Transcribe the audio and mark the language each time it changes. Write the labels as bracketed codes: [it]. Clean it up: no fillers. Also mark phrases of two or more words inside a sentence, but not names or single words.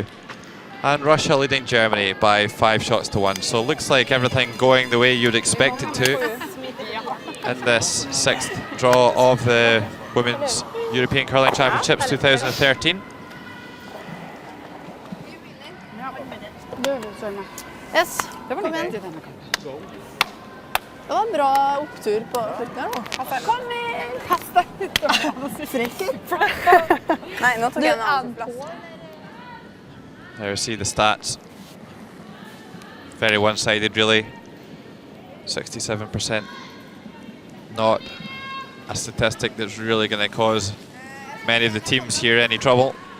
[en] And Russia leading Germany by 5 shots to 1. So it looks like everything going the way you'd expect it to in this 6th draw of the Women's European Curling Championships 2013. Yes, [no] kom igjen. Det var en bra opptur på slutten her nå. Kom inn! Kast deg! Frekker. Nei, nå tok jeg en annen plass. [en] There you see the stats. Very one-sided, really. 67%. Not a statistic that's really going to cause many of the teams here any trouble.